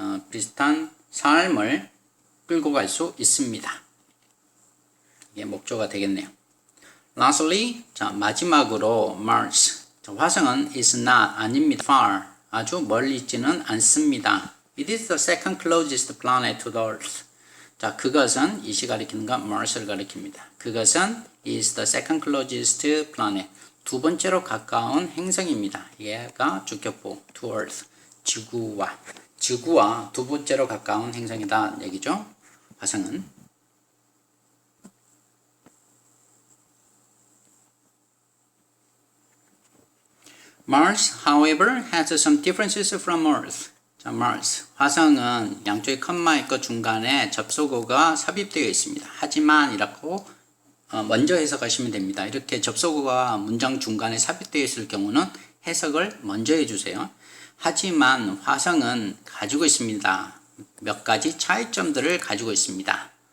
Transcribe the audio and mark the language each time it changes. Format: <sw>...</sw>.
<ko>비슷한 삶을 끌고 갈 수 있습니다. 이게 목조가 되겠네요.</ko> <en>Lastly,</en> <ko>자, 마지막으로 Mars. 자, 화성은</ko> <en>is not,</en> <ko>아닙니다. far, 아주 멀리 있지는 않습니다.</ko> <en>It is the second closest planet to the Earth.</en> <ko>자, 그것은, 이시 가리키는 건 Mars를 가리킵니다. 그것은</ko> <en>is the second closest planet.</en> <ko>두 번째로 가까운 행성입니다. 얘가 주격보 to Earth. 지구와 두 번째로 가까운 행성이다 얘기죠. 화성은.</ko> <en>Mars, however, has some differences from Earth.</en> <ko>자, Mars, 화성은 양쪽에 컴마 있고 중간에 접속어가 삽입되어 있습니다. 하지만 이라고 먼저 해석하시면 됩니다. 이렇게 접속어가 문장 중간에 삽입되어 있을 경우는 해석을 먼저 해주세요. 하지만 화성은 가지고 있습니다. 몇 가지 차이점들을 가지고 있습니다.</ko>